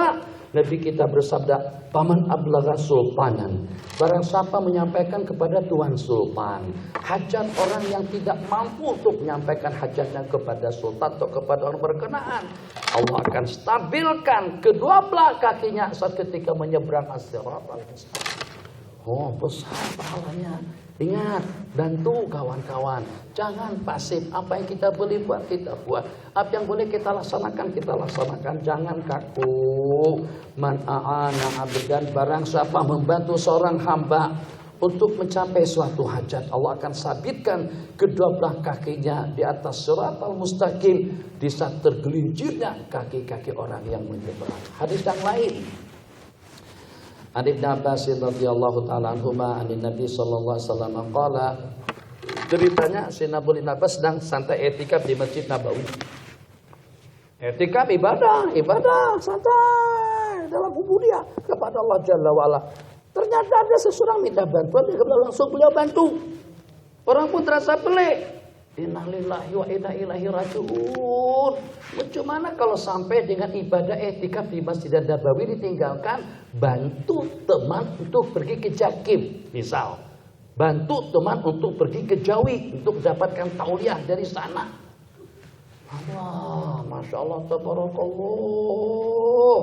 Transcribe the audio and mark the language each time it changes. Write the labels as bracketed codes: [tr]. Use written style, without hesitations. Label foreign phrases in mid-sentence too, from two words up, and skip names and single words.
[ms] Nabi kita bersabda, [ar] من أبلغ سلطانا, [ms] barang siapa menyampaikan kepada Tuan Sultan hajat orang yang tidak mampu untuk menyampaikan hajatnya kepada sultan atau kepada orang berkenaan, Allah akan stabilkan kedua belah kakinya saat ketika menyeberang [ar] الصراط المستقيم. [ms] Oh, besar pahalanya. Ingat, bantu kawan-kawan. Jangan pasif. Apa yang kita boleh buat, kita buat. Apa yang boleh kita laksanakan, kita laksanakan. Jangan kaku. [ar] من أعان عبدا, [ms] barang siapa membantu seorang hamba untuk mencapai suatu hajat, Allah akan sabitkan kedua belah kakinya di atas [ar] صراط المستقيم [ms] di saat tergelincirnya kaki-kaki orang yang menyeberang. Hadis yang lain, [ar] عن ابن عباس رضي الله تعالى عنهما عن النبي صلى الله عليه وسلم قال, [ms] ceritanya Sayyidina Ibn Abbas sedang santai etikaf di Masjid Nabawi. Etikaf ibadah santai dalam ubudiyah kepada Allah [ar] جل وعلا. [ms] Ternyata ada seseorang minta bantuan, dia langsung beliau bantu. Orang pun terasa pelik. [ar] إنا لله وإنا إليه راجعون. [ms] Bagaimana kalau sampai dengan ibadah etikaf di Masjid Nabawi ditinggalkan, bantu teman untuk pergi ke Jakim, misal. Bantu teman untuk pergi ke Jawi untuk mendapatkan tauliah dari sana. [ar] الله، ما شاء الله، تبارك الله.